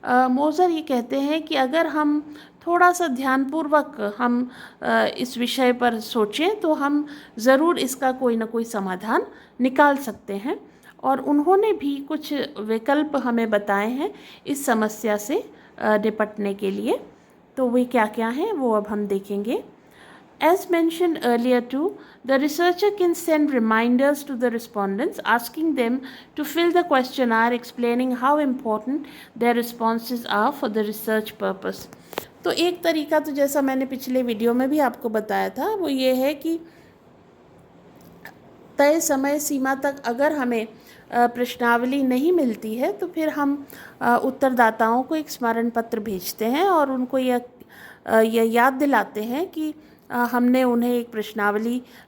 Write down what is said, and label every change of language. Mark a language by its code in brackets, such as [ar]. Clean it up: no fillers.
[hi] मोज़र ये कहते हैं कि अगर हम थोड़ा सा ध्यानपूर्वक हम इस विषय पर सोचें तो हम ज़रूर इसका कोई ना कोई समाधान निकाल सकते हैं, और उन्होंने भी कुछ विकल्प हमें बताए हैं इस समस्या से निपटने के लिए। तो वे क्या क्या हैं वो अब हम देखेंगे। [en] As mentioned earlier too, the researcher can send reminders to the respondents asking them to fill the questionnaire explaining how important their responses are for the research purpose. [hi] तो एक तरीका तो जैसा मैंने पिछले वीडियो में भी आपको बताया था वो ये है कि तय समय सीमा तक अगर हमें प्रश्नावली नहीं मिलती है तो फिर हम उत्तरदाताओं को एक स्मरण पत्र भेजते हैं और उनको यह याद दिलाते हैं कि हमने उन्हें एक प्रश्नावली